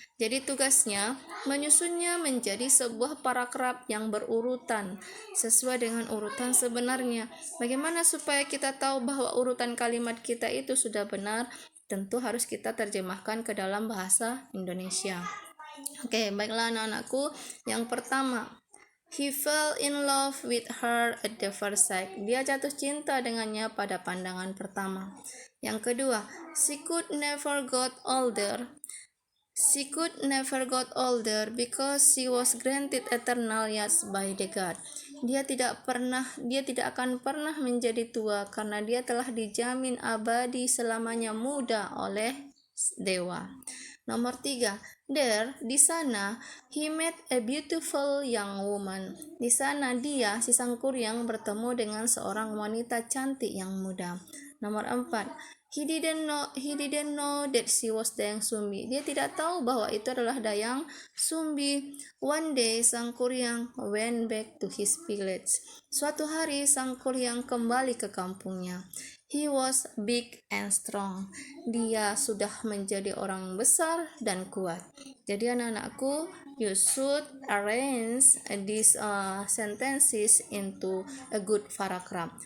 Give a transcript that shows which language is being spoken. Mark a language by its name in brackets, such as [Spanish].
[Indonesian] Jadi tugasnya menyusunnya menjadi sebuah paragraf yang berurutan sesuai dengan urutan sebenarnya. Bagaimana supaya kita tahu bahwa urutan kalimat kita itu sudah benar? tentu harus kita terjemahkan ke dalam bahasa Indonesia. Oke, baiklah anak-anakku. Yang pertama, [English] he fell in love with her at the first sight. [Indonesian] Dia jatuh cinta dengannya pada pandangan pertama. Yang kedua, [English] she could never got older. She could never got older because she was granted eternal youth by the God. [Indonesian] Dia tidak akan pernah menjadi tua karena dia telah dijamin abadi selamanya muda oleh dewa. Nomor 3, [English] there, [Indonesian] di sana, [English] he met a beautiful young woman. [Indonesian] Di sana dia, si sang kuryang, bertemu dengan seorang wanita cantik yang muda. Nomor 4, [English] he didn't know that she was Dayang Sumbi. [Indonesian] Dia tidak tahu bahwa itu adalah Dayang Sumbi. [English] One day, sang kuryang went back to his village. [Indonesian] Suatu hari, sang kuryang kembali ke kampungnya. [English] He was big and strong. [Indonesian] Dia sudah menjadi orang besar dan kuat. Jadi anak-anakku, [English] you should arrange these sentences into a good paragraph.